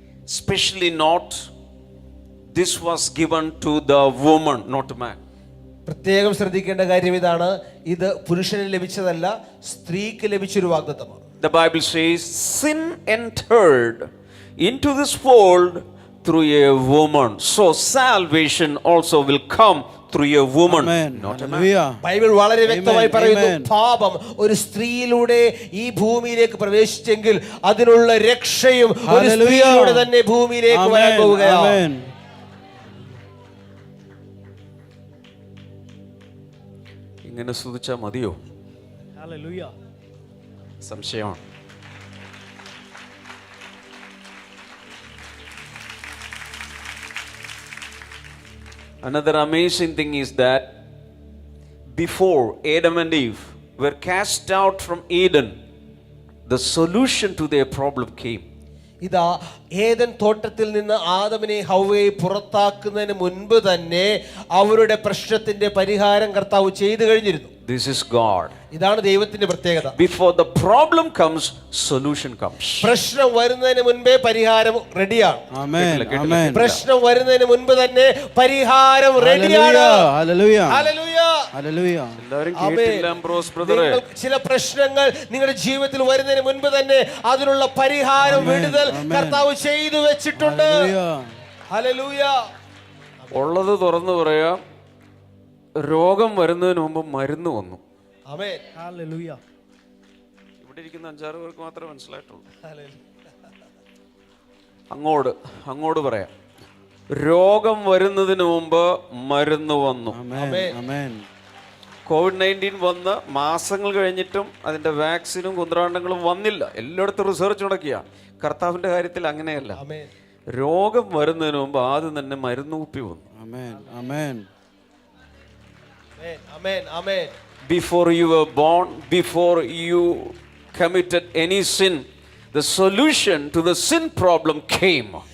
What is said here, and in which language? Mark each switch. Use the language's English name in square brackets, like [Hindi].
[English] Especially not, this was given to the woman, not man. [Malayalam] പ്രത്യേകം ശ്രദ്ധിക്കേണ്ട കാര്യം ഇതാണ്, ഇത് പുരുഷന് ലഭിച്ചതല്ല, സ്ത്രീക്ക് ലഭിച്ചൊരു വാഗ്ദത്തമാണ്. [English] The Bible says, sin entered into this world through a woman. So salvation also will come through a woman, Amen. not a man. Hallelujah. [Malayalam] Bible വളരെ വ്യക്തമായി [English] Amen. [Malayalam] പറയുന്നു, [English] Amen. [Malayalam] പാപം ഒരു സ്ത്രീയിലൂടെ ഈ ഭൂമിയിലേക്ക് പ്രവേശിച്ചെങ്കിൽ അതിനുള്ള രക്ഷയും ഒരു [English] Hallelujah. [Malayalam] സ്ത്രീയിലൂടെ തന്നെ ഭൂമിയിലേക്ക് വരാൻ [English] Amen. [Malayalam] പോവുകയാണ്. [English] Amen. [Malayalam] ഇങ്ങനെ സ്തുതിച്ചാൽ മതിയോ? [English] Hallelujah. [Malayalam] സംശയമാണ്. [English] Another amazing thing is that before Adam and Eve were cast out from Eden, the solution to their problem came. [Malayalam] ഇതാ ഏദൻ തോട്ടത്തിൽ നിന്ന് ആദമിനെ ഹവ്വയെ പുറത്താക്കുന്നതിന് മുൻപ് തന്നെ അവരുടെ പ്രശ്നത്തിന്റെ പരിഹാരം കർത്താവ് ചെയ്തു കഴിഞ്ഞിരുന്നു. [English] This is God. [Malayalam] ഇതാണ് ദൈവത്തിന്റെ പ്രത്യേകത. [English] Before the problem comes, solution comes. [Malayalam] പ്രശ്നം വരുന്നതിന് മുൻപേ പരിഹാരം റെഡിയാണ്. [English] Amen. Amen. [Malayalam] പ്രശ്നം വരുന്നതിന് മുൻപ് തന്നെ പരിഹാരം റെഡിയാണ്. [English] Hallelujah. [Malayalam] ഹല്ലേലൂയ. [English] Hallelujah. [Malayalam] എല്ലാവരും കേട്ടില്ല അംബ്രോസ് ബ്രദറെ? ചില പ്രശ്നങ്ങൾ നിങ്ങളുടെ ജീവിതത്തിൽ വരുന്നതിന് മുൻപ് തന്നെ അതിനുള്ള പരിഹാരം വിടുതൽ കർത്താവ് ചെയ്തു വെച്ചിട്ടുണ്ട്. ഹല്ലേലൂയ. ഉള്ളത് തുറന്നു പറയാം, രോഗം വരുന്നതിന് മുമ്പ് മരുന്ന് വന്നു. ആമേൻ. ഹല്ലേലൂയ. ഇവിടെ ഇരിക്കുന്ന 5-6 പേർക്ക് മാത്രമേ മനസ്സിലായിട്ടുള്ളൂ. ഹല്ലേലൂയ. അങ്ങോട്ട് പറയാം, രോഗം വരുന്നതിന് മുമ്പ് മരുന്ന് വന്നു. [English] Amen. [Malayalam] COVID-19 വന്ന് മാസങ്ങൾ കഴിഞ്ഞിട്ടും അതിന്റെ വാക്സിനും കുന്ത്രാണ്ടങ്ങളും വന്നില്ല. എല്ലായിടത്തും റിസർച്ച് നടക്കുക. കർത്താവിന്റെ കാര്യത്തിൽ അങ്ങനെയല്ല. ആമേൻ. രോഗം വരുന്നതിന് മുമ്പ് ആദ്യം തന്നെ മരുന്ന് കുപ്പി വന്നു. [English] Amen. Amen. [Malayalam] Amen. Amen. [English] Before you were born, before you committed any sin, the solution to the sin problem came.